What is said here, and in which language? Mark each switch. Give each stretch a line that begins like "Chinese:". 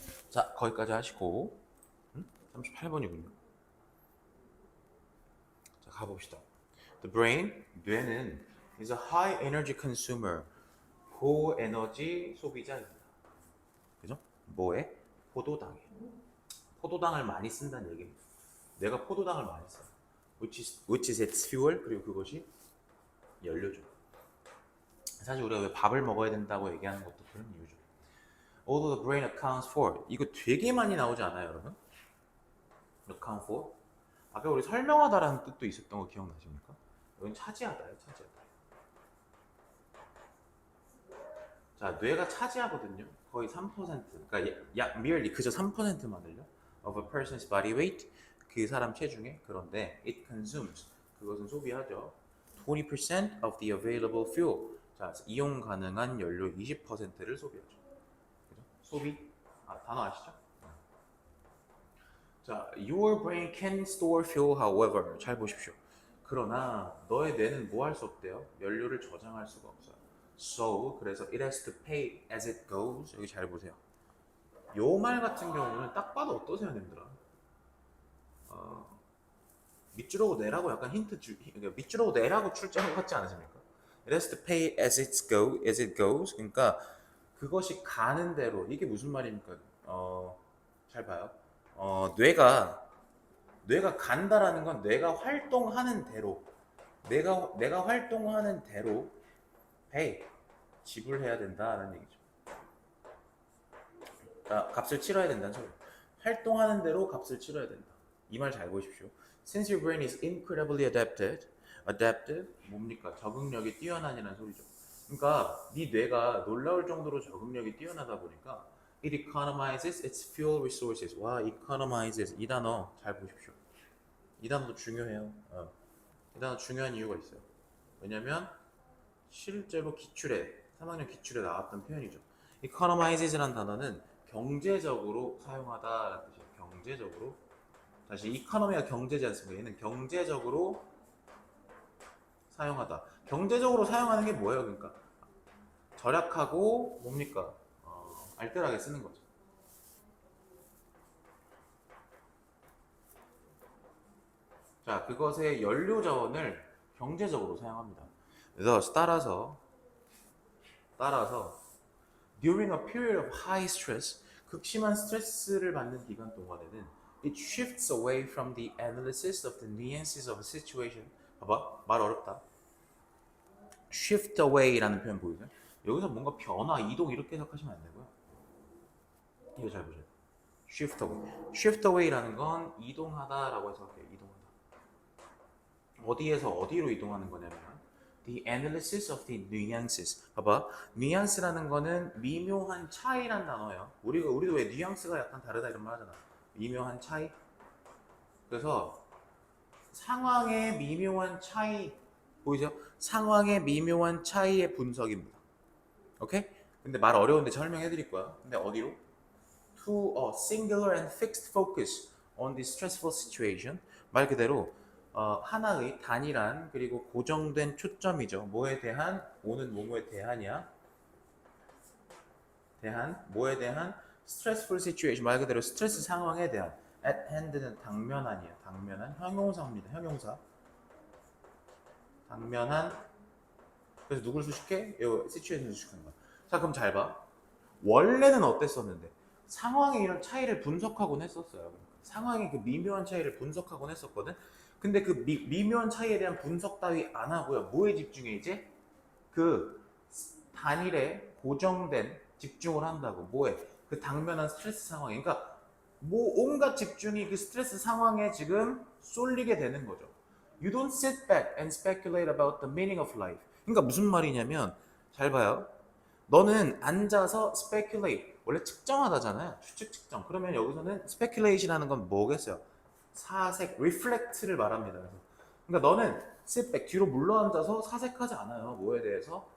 Korean: 자, 거기까지 하시고 38번이군요. 자, 가봅시다.
English: The brain,
Korean: 뇌는
English: is a high energy consumer,
Korean: 고에너지 소비자입니다. 그죠? 뭐에? 포도당에. 포도당을 많이 쓴다는 얘기입니다. 뇌가 포도당을 많이 써요.
English: which is its fuel,
Korean: 그리고 그것이 연료죠. 사실 우리가 왜 밥을 먹어야 된다고 얘기하는 것도 그런 이유죠.
English: Although the brain accounts for,
Korean: 이거 되게 많이 나오지 않아요, 여러분?
English: account for?
Korean: 아까 우리 설명하다라는 뜻도 있었던 거 기억나십니까? 이건 차지하다예요, 차지하다. 자, 뇌가 차지하거든요. 거의 3%, 그러니까 약 merely 그저 3%만을요.
English: of a person's body weight,
Korean: 그 사람 체중에. 그런데
English: it consumes,
Korean: 그것은 소비하죠.
English: 20% of the available fuel,
Korean: 자, 이용 가능한 연료 20%를 소비하죠. 그죠? 소비, 단어 아시죠?
English: 자, your brain can store fuel, however,
Korean: 잘 보십시오. 그러나 너의 뇌는 뭐 할 수 없대요? 연료를 저장할 수가 없어요.
English: So, 그래서 it has to pay as it goes.
Korean: 여기 잘 보세요. 요 말 같은 경우는 딱 봐도 어떠세요, 님들아? 밑줄하고 내라고 약간 그러니까 밑줄하고 내라고 출제한 것 같지 않으십니까?
English: It has to pay as it goes.
Korean: 그러니까 그것이 가는 대로. 이게 무슨 말입니까? 잘 봐요. 뇌가 간다라는 건 뇌가 활동하는 대로, 내가 활동하는 대로 pay, 지불해야 된다는 얘기죠. 값을 치러야 된다는 소리. 활동하는 대로 값을 치러야 된다. 이 말 잘 보십시오.
English: Since your brain is incredibly adaptive, 뭡니까?
Korean: 적응력이 뛰어나니라는 소리죠. 그러니까 네 뇌가 놀라울 정도로 적응력이 뛰어나다 보니까
English: it economizes its fuel resources.
Korean: 와, economizes, 이 단어 잘 보십시오. 이 단어도 중요해요. 이 단어 중요한 이유가 있어요. 왜냐면 실제로 3학년 기출에 나왔던 표현이죠. economizes라는 단어는 경제적으로 사용하다라는 뜻이에요. 경제적으로. 다시 economy가 경제지 않습니까? 얘는 경제적으로 사용하다. 경제적으로 사용하는 게 뭐예요? 그러니까 절약하고 뭡니까? 알뜰하게 쓰는 거죠. 자, 그것의 연료 자원을 경제적으로 사용합니다. 그래서 따라서
English: during a period of high stress,
Korean: 극심한 스트레스를 받는 기간 동안에는
English: It shifts away from the analysis of the nuances of a situation.
Korean: 봐봐, 말 어렵다. shift away라는 표현 보이세요? 여기서 뭔가 변화, 이동 이렇게 해석하시면 안 되고요. 이거 잘 보세요. shift away. shift away라는 건 이동하다라고 해석해요. 이동하다. 어디에서 어디로 이동하는 거냐면
English: the analysis of the nuances.
Korean: 봐봐, nuance라는 거는 미묘한 차이란 단어예요. 우리도 왜 뉘앙스가 약간 다르다 이런 말 하잖아. 미묘한 차이. 그래서 상황의 미묘한 차이 보이죠? 상황의 미묘한 차이의 분석입니다. 오케이? 근데 말 어려운데 설명해 드릴 거야. 근데 어디로?
English: To a singular and fixed focus on the stressful situation.
Korean: 말 그대로 하나의 단일한 그리고 고정된 초점이죠. 뭐에 대한? 오는 뭐뭐에 대한이야? 대한 뭐에 대한?
English: stressful situation.
Korean: 말 그대로 스트레스 상황에 대한. at hand는 당면한이에요. 당면한 형용사입니다. 형용사. 당면한. 그래서 누굴 수식해? 요 시츄에이션을 수식하는 거야. 자, 그럼 잘 봐. 원래는 어땠었는데? 상황의 이런 차이를 분석하곤 했었어요. 상황의 그 미묘한 차이를 분석하곤 했었거든. 근데 그 미묘한 차이에 대한 분석 따위 안 하고요. 뭐에 집중해 이제? 그 단일에 고정된 집중을 한다고. 뭐에? 그 당면한 스트레스 상황에. 그러니까 뭐 온갖 집중이 그 스트레스 상황에 지금 쏠리게 되는 거죠.
English: You don't sit back and speculate about the meaning of life.
Korean: 그러니까 무슨 말이냐면 잘 봐요. 너는 앉아서 speculate 원래 측정하다잖아요. 추측 측정. 그러면 여기서는 speculation이라는 건 뭐겠어요? 사색, reflect를 말합니다. 그래서 그러니까 너는 sit back 뒤로 물러앉아서 사색하지 않아요. 뭐에 대해서?